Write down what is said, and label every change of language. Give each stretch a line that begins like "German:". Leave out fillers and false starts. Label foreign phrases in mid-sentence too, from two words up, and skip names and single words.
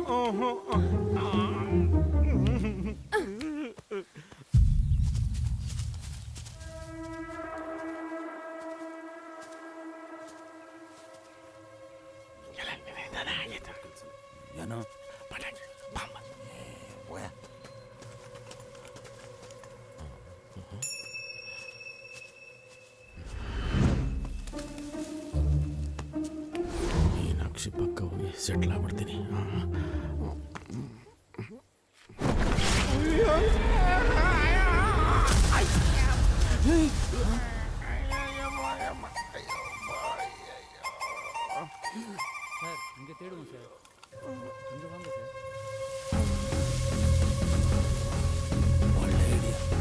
Kannada: ಏನೋ ಮೀನಾಕ್ಷಿ ಪಕ್ಕ ಹೋಗಿ ಸೆಟ್ಲ್ ಆಗ್ಬಿಡ್ತೀನಿ.
Tamil: சார் இங்கே தேடுவோம் சார். இங்கே வாங்க சார்.
Kannada: ಒಳ್ಳೆ ಐಡಿಯಾ.